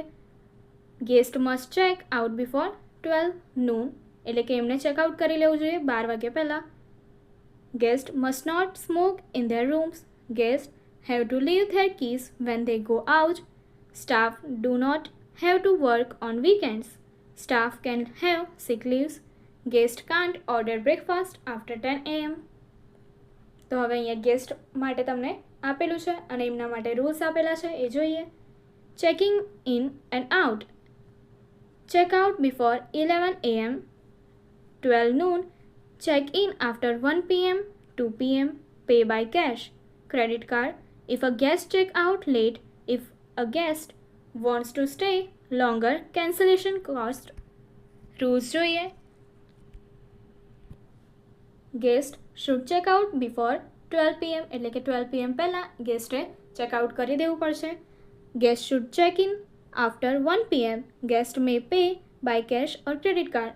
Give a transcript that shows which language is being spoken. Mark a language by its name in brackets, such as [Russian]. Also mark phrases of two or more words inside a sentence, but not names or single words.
[English] Guest must check out before 12 noon, [Gujarati] એટલે કે એમણે ચેકઆઉટ કરી લેવું જોઈએ 12 વાગ્યા પહેલાં. [English] Guest must not smoke in their rooms. Guest have to leave their keys when they go out. Staff do not have to work on weekends. Staff can have sick leaves. Guest can't order breakfast after 10 AM. [Gujarati] તો હવે અહીંયા ગેસ્ટ માટે તમને આપેલું છે અને એમના માટે રૂલ્સ આપેલા છે એ જોઈએ. [English] Checking in and out. Check out before 11 AM, 12 noon. Check in after 1 PM, 2 PM. Pay by cash, credit card. If a guest check out late, if a guest wants to stay longer, cancellation cost. [Gujarati] રૂલ્સ જોઈએ. [English] Guest should check out before 12 PM, [Gujarati] એટલે કે 12 PM પહેલાં ગેસ્ટે ચેકઆઉટ કરી દેવું પડશે. [English] Guest should check in after 1 PM. Guest may pay by cash or credit card.